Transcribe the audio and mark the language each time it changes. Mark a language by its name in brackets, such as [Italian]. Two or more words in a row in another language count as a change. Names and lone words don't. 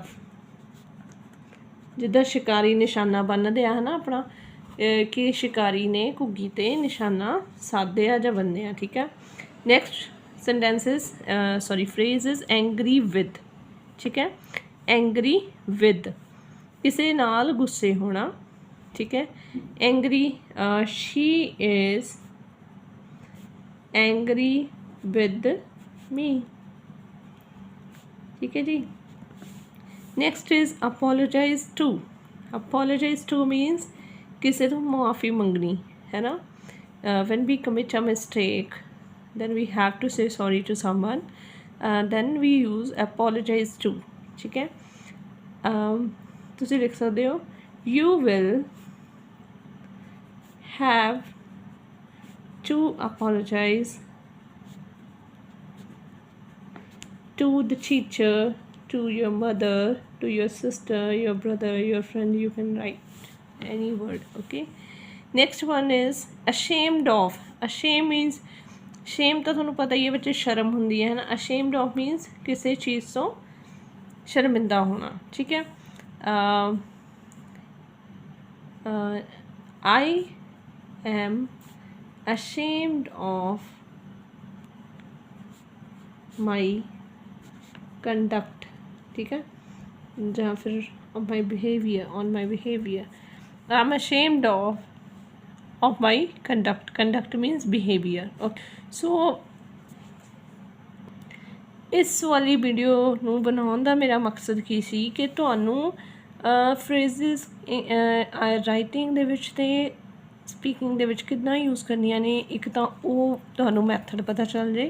[Punjabi] ਜਿੱਦਾਂ ਸ਼ਿਕਾਰੀ ਨਿਸ਼ਾਨਾ ਬੰਨ੍ਹਦੇ ਆ, ਹੈ ਨਾ, ਆਪਣਾ ਕਿ ਸ਼ਿਕਾਰੀ ਨੇ ਘੁੱਗੀ 'ਤੇ ਨਿਸ਼ਾਨਾ ਸਾਧਿਆ ਜਾਂ ਬੰਨ੍ਹਿਆ, ਠੀਕ ਹੈ। [English] next sentences phrase is angry with, [Punjabi] ਠੀਕ ਹੈ। [English] angry with [Punjabi] ਕਿਸੇ ਨਾਲ ਗੁੱਸੇ ਹੋਣਾ, ਠੀਕ ਹੈ। [English] एंग्री, she is angry with me, [Punjabi] ਠੀਕ ਹੈ ਜੀ। [English] next is apologize to। apologize to means [Punjabi] ਕਿਸੇ ਤੋਂ ਮਾਫ਼ੀ ਮੰਗਣੀ, ਹੈ ਨਾ। [English] when we commit a mistake then we have to say sorry to someone, then we use apologize to, [Punjabi] ਠੀਕ ਹੈ। ਤੁਸੀਂ ਲਿਖ ਸਕਦੇ ਹੋ, [English] you will have to apologize to the teacher, to your mother, to your sister, your brother, your friend. You can write any word. Okay, next one is ashamed of. Ashamed means shame [Punjabi] ਤਾਂ ਤੁਹਾਨੂੰ ਪਤਾ ਹੀ ਹੈ ਬੱਚੇ ਸ਼ਰਮ ਹੁੰਦੀ ਹੈ ਨਾ। [English] ashamed of means [Punjabi] ਕਿਸੇ ਚੀਜ਼ ਤੋਂ ਸ਼ਰਮਿੰਦਾ ਹੋਣਾ। ਠੀਕ ਹੈ, [English] I am ashamed of my conduct। [Punjabi] ਠੀਕ ਹੈ, ਜਾਂ ਫਿਰ [English] on my behavior I'm ashamed of my conduct means behavior। okay, so [Punjabi] ਇਸ ਵਾਲੀ ਵੀਡੀਓ ਨੂੰ ਬਣਾਉਣ ਦਾ ਮੇਰਾ ਮਕਸਦ ਕੀ ਸੀ ਕਿ ਤੁਹਾਨੂੰ [English] phrases writing [Punjabi] ਦੇ ਵਿੱਚ ਤੇ ਸਪੀਕਿੰਗ ਦੇ ਵਿੱਚ ਕਿੱਦਾਂ ਯੂਜ਼ ਕਰਨੀਆਂ ਨੇ। ਇੱਕ ਤਾਂ ਉਹ ਤੁਹਾਨੂੰ ਮੈਥਡ ਪਤਾ ਚੱਲ ਜੇ।